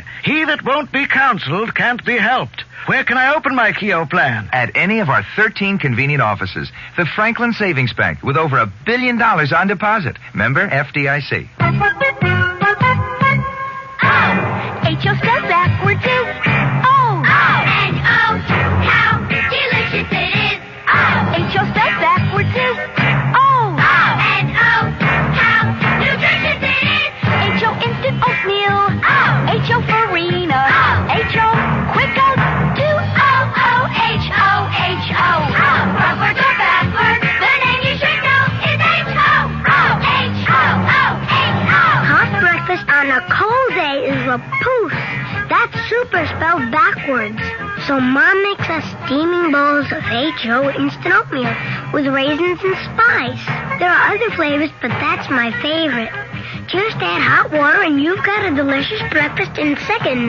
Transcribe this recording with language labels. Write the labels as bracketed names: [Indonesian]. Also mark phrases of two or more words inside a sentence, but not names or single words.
[English] He that won't be counseled can't be helped. Where can I open my Keogh plan? At any of our 13 convenient offices. The Franklin Savings Bank, with over $1 billion on deposit. Member FDIC. H.O. spelled backwards is O. O-N-O. How delicious it is. H.O. spelled backwards is O. O-N-O. How nutritious it is. H.O. instant oatmeal. H.O. farina. H.O. quick oats. 2-O-O-H-O. H-O. Frontwards or backwards, the name you should know is H.O. H-O. H-O. Hot breakfast on a cold day is a poof. That's super spelled backwards. So Mom makes us steaming bowls of H.O. instant oatmeal with raisins and spice. There are other flavors, but that's my favorite. Just add hot water and you've got a delicious breakfast in seconds.